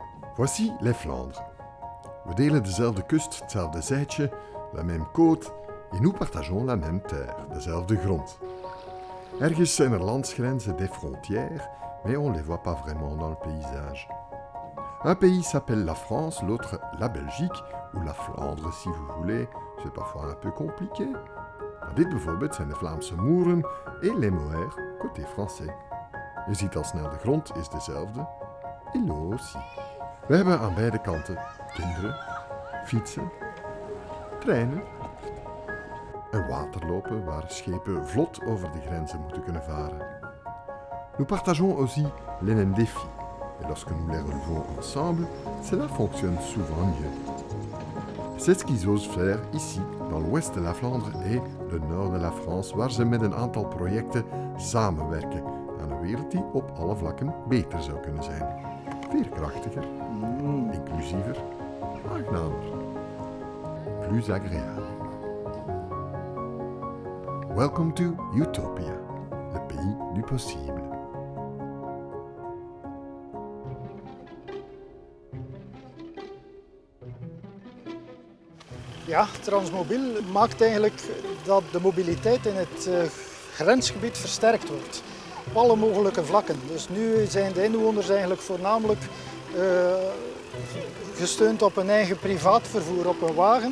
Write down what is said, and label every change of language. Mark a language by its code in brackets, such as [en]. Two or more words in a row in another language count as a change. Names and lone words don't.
[fr] Voici les Flandres. [nl] We delen dezelfde kust, hetzelfde zijtje, [fr] la même côte, et nous partageons la même terre, [nl] dezelfde grond. Ergens zijn er landsgrenzen, [fr] des frontières, mais on ne les voit pas vraiment dans le paysage. Un pays s'appelle la France, l'autre la Belgique, ou la Flandre si vous voulez, c'est parfois un peu compliqué. [nl] Maar dit bijvoorbeeld zijn de Vlaamse Moeren [fr] et les Moers, côté français. [nl] Je ziet al snel de grond is dezelfde, [fr] et l'eau aussi. [nl] We hebben aan beide kanten kinderen, fietsen, treinen en waterlopen waar schepen vlot over de grenzen moeten kunnen varen. [fr] Nous partageons aussi les mêmes défis, et lorsque nous les relevons ensemble, cela fonctionne souvent mieux. C'est ce qu'ils osent faire ici, dans l'ouest de la Flandre et le nord de la France, [nl] waar ze met een aantal projecten samenwerken aan een wereld die op alle vlakken beter zou kunnen zijn. Veerkrachtiger, inclusiever, aangenamer, [fr] plus agréable. [en] Welcome to Utopia, [fr] le pays du possible. [nl] Ja, Transmobiel maakt eigenlijk dat de mobiliteit in het grensgebied versterkt wordt. Op alle mogelijke vlakken. Dus nu zijn de inwoners eigenlijk voornamelijk gesteund op hun eigen privaat vervoer, op een wagen.